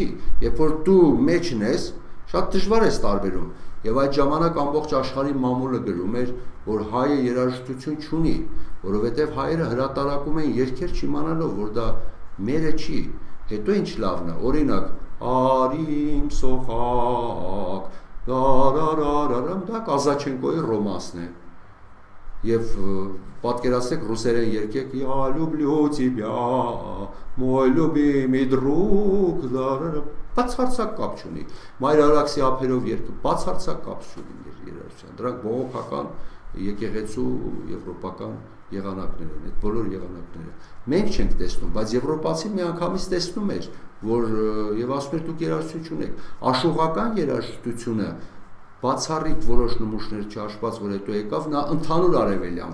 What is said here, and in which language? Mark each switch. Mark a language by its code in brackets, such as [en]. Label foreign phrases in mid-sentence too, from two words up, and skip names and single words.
[hy] չի, երբ որ դու մեջն ես, շատ դժվար է տարբերում։ Եվ այդ ժամանակ ամբողջ աշխարհի մամուլը գրում էր, որ հայը երաժշտություն չունի, որովհետև հայերը հրատարակում են երգեր չիմանալով, որ դա մերը չի։ Հետո ինչ լավն է, օրինակ, արիմ սոխակ, դարարարարամ, դա Կազաչենկոյի ռոմանսն է։ Եվ պատկերացրեք ռուսերեն երգեք [ru] «Я люблю тебя, мой любимый друг», [hy] բացարձակ կապ չունի։ Մայրարաքսի ափերով երգը բացարձակ կապ չունի երաժշտության։ Դրանք բողոքական եկեղեցու եվրոպական եղանակներ են, այդ բոլոր եղանակները։ Մենք չենք տեսնում, բայց եվրոպացին միանգամից տեսնում էր, որ եւ ասում էր դուք երաժշտություն չունեք։ Աշուղական երաժշտությունը բացառիկ որոշ նմուշներ չհաշված, որ հետո եկավ, նա ընդհանուր արևելյան